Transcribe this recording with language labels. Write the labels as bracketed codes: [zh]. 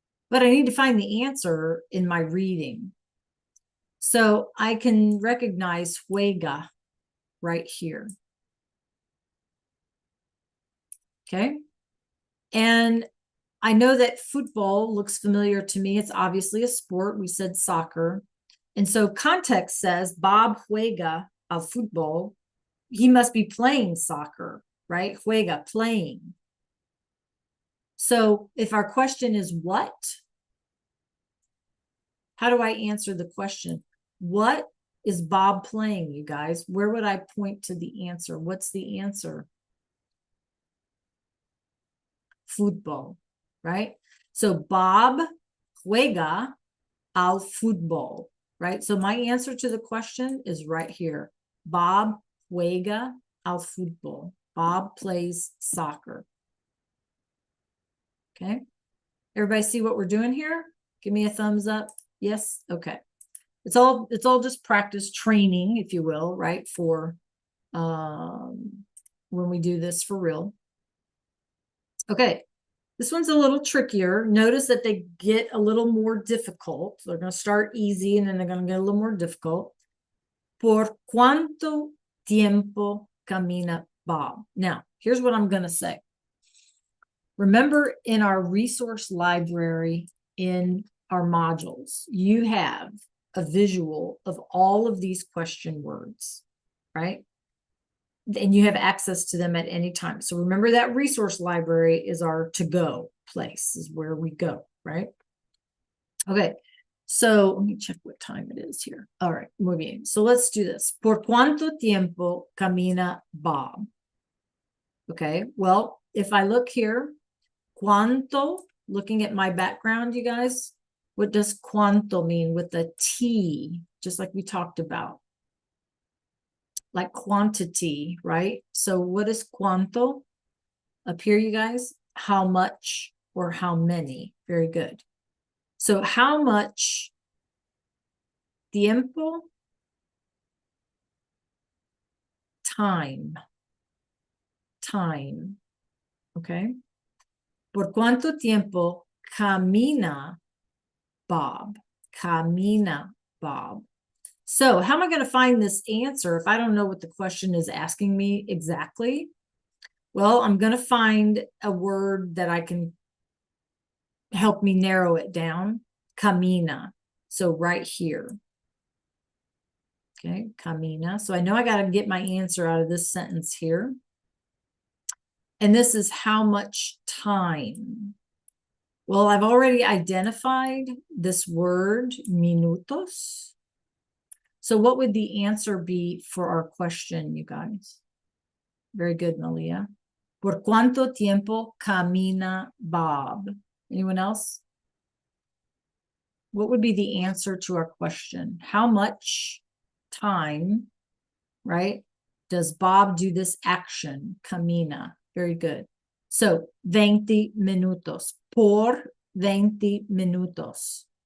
[en] But I need to find the answer in my reading. So I can recognize juega right here. Okay. And I know that football looks familiar to me. It's obviously a sport. We said soccer. And so context says Bob juega al fútbol. He must be playing soccer, right? Juega, playing. So if our question is what? How do I answer the question? What is Bob playing, you guys? Where would I point to the answer? What's the answer? Football, right? So Bob juega al fútbol, right? So my answer to the question is right here. Bob juega al fútbol. Bob plays soccer. Okay. Everybody see what we're doing here? Give me a thumbs up. Yes. Okay. It's all just practice training, if you will, right? For when we do this for real. Okay. This one's a little trickier. Notice that they get a little more difficult. They're going to start easy and then they're going to get a little more difficult. [es] Por cuánto tiempo camina Bob? [en] Now, here's what I'm going to say. Remember, in our resource library, in our modules, you have a visual of all of these question words, right? and you have access to them at any time. So remember that resource library is our to-go place, is where we go, right? Okay, so let me check what time it is here. All right, muy bien. So let's do this. [es] ¿Por cuánto tiempo camina Bob? [en] Okay, well, if I look here, cuánto, looking at my background, you guys, what does cuánto mean with the T, just like we talked about? Like quantity, right? So what is cuánto? Up here, you guys, how much or how many? Very good. So how much tiempo? Time. Time. Okay. [es] ¿Por cuánto tiempo camina Bob? Camina Bob. [en] So how am I going to find this answer if I don't know what the question is asking me exactly? Well, I'm going to find a word that I can help me narrow it down. Camina. So right here. Okay, camina. So I know I got to get my answer out of this sentence here. And this is how much time. Well, I've already identified this word, minutos. So what would the answer be for our question, you guys? Very good, Malia. [es] ¿Por cuánto tiempo camina Bob? [en] Anyone else? What would be the answer to our question? How much time, right, does Bob do this action? Camina. Very good. So, 20 minutos. [es] Por 20 minutos.